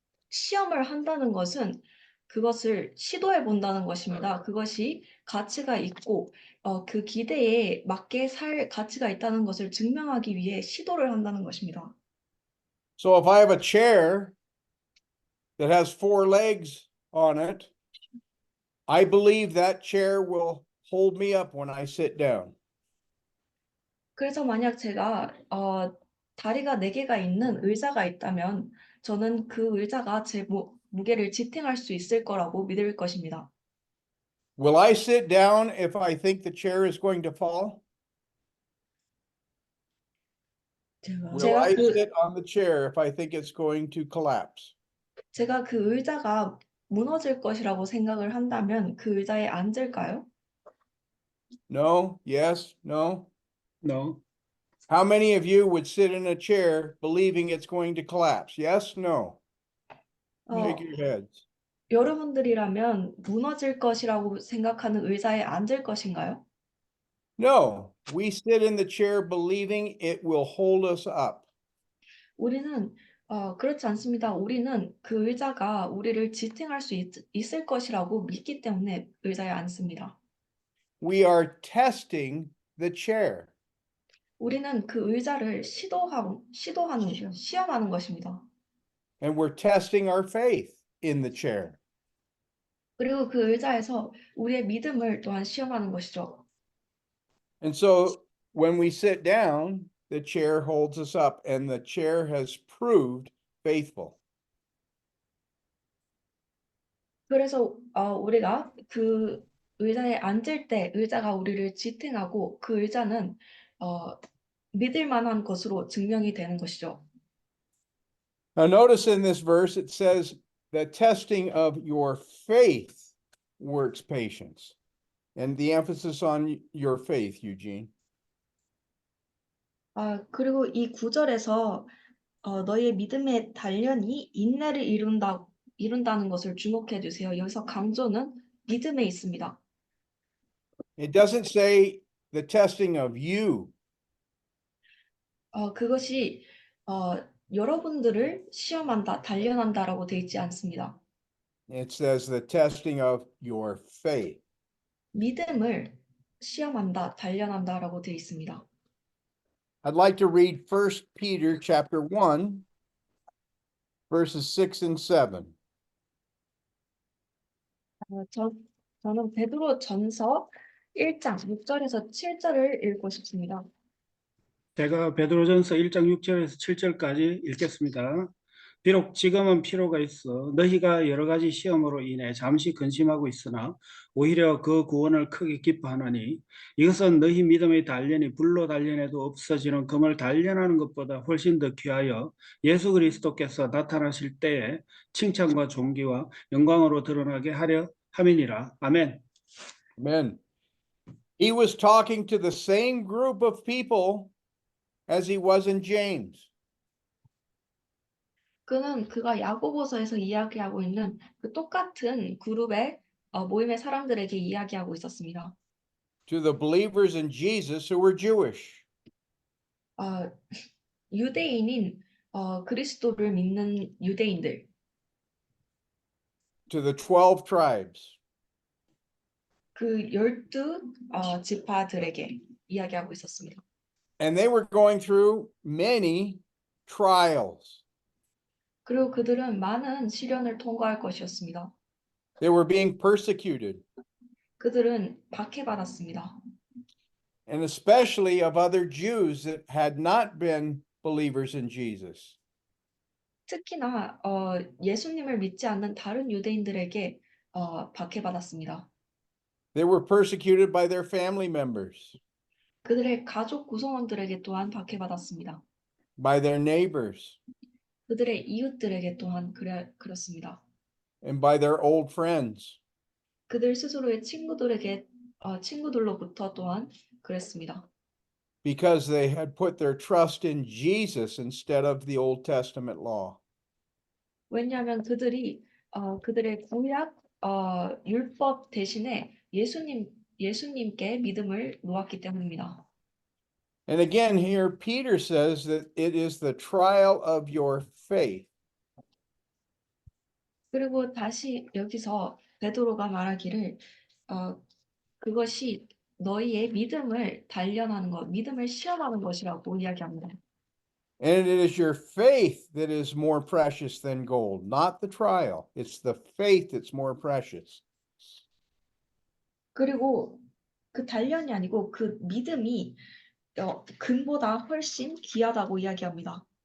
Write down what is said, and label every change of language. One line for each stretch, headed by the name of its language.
Korean: 시험을 한다는 것은 그것을 시도해 본다는 것입니다. 그것이 가치가 있고, 그 기대에 맞게 살 가치가 있다는 것을 증명하기 위해 시도를 한다는 것입니다.
English: So if I have a chair that has 4 legs on it, I believe that chair will hold me up when I sit down.
Korean: 그래서 만약 제가 다리가 4개가 있는 의자가 있다면 저는 그 의자가 제 무게를 지탱할 수 있을 거라고 믿을 것입니다.
English: Will I sit down if I think the chair is going to fall? Will
Korean: 제가
English: I
Korean: 그
English: sit on the chair if I think it's going to collapse?
Korean: 제가 그 의자가 무너질 것이라고 생각을 한다면 그 의자에 앉을까요?
English: No? Yes? No? No. How many of you would sit in a chair believing it's going to collapse? Yes? No? Shake 어, your heads.
Korean: 여러분들이라면 무너질 것이라고 생각하는 의자에 앉을 것인가요?
English: No, we sit in the chair believing it will hold us up.
Korean: 우리는 그렇지 않습니다. 우리는 그 의자가 우리를 지탱할 수 있을 것이라고 믿기 때문에 의자에 앉습니다.
English: We are testing the chair.
Korean: 우리는 그 의자를 시험하는 것입니다.
English: And we're testing our faith in the chair.
Korean: 그리고 그 의자에서 우리의 믿음을 또한 시험하는 것이죠.
English: And so when we sit down, the chair holds us up, and the chair has proved faithful.
Korean: 그래서 우리가 그 의자에 앉을 때 의자가 우리를 지탱하고 그 의자는 믿을 만한 것으로 증명이 되는 것이죠.
English: Now, notice in this verse it says the testing of your faith works patience. And the emphasis on your faith, Eugene.
Korean: 그리고 이 구절에서 너의 믿음의 단련이 인내를 이룬다는 것을 주목해 주세요. 여기서 강조는 믿음에 있습니다.
English: It doesn't say the testing of you.
Korean: 그것이 여러분들을 시험한다, 단련한다라고 되어 있지 않습니다.
English: It says the testing of your faith.
Korean: 믿음을 시험한다, 단련한다라고 되어 있습니다.
English: I'd like to read 1 Peter chapter 1, verses 6 and 7.
Korean: 저는 베드로 전서 1장 6절에서 7절을 읽고 싶습니다. 제가 베드로전서 1장 6절에서 7절까지 읽겠습니다. 비록 지금은 필요가 있어 너희가 여러 가지 시험으로 인해 잠시 근심하고 있으나 오히려 그 구원을 크게 기뻐하노니 이것은 너희 믿음의 단련이 불로 단련해도 없어지는 금을 단련하는 것보다 훨씬 더 귀하여 예수 그리스도께서 나타나실 때에 칭찬과 존귀와 영광으로 드러나게 하려 함이니라. 아멘.
English: Amen. He was talking to the same group of people as he was in James.
Korean: 그가 야고보서에서 이야기하고 있는 그 똑같은 그룹의 모임의 사람들에게 이야기하고 있었습니다.
English: To the believers in Jesus who were Jewish.
Korean: 유대인인 그리스도를 믿는 유대인들,
English: To the 12 tribes.
Korean: 그 12 지파들에게 이야기하고 있었습니다.
English: And they were going through many trials.
Korean: 그리고 그들은 많은 시련을 통과할 것이었습니다.
English: They were being persecuted,
Korean: 그들은 박해받았습니다.
English: and especially of other Jews that had not been believers in Jesus.
Korean: 특히나 예수님을 믿지 않는 다른 유대인들에게 박해받았습니다.
English: They were persecuted by their family members.
Korean: 그들의 가족 구성원들에게 또한 박해받았습니다.
English: by their neighbors,
Korean: 그들의 이웃들에게 또한 그렇습니다.
English: and by their old friends.
Korean: 그들 스스로의 친구들로부터 또한 그랬습니다.
English: Because they had put their trust in Jesus instead of the Old Testament law.
Korean: 왜냐하면 그들이 그들의 구약 율법 대신에 예수님께 믿음을 놓았기 때문입니다.
English: And again, here Peter says that it is the trial of your faith.
Korean: 그리고 다시 여기서 베드로가 말하기를 그것이 너희의 믿음을 단련하는 것, 믿음을 시험하는 것이라고 이야기합니다.
English: And it is your faith that is more precious than gold, not the trial. It's the faith that's more precious.
Korean: 그리고 그 단련이 아니고 그 믿음이 금보다 훨씬 귀하다고 이야기합니다.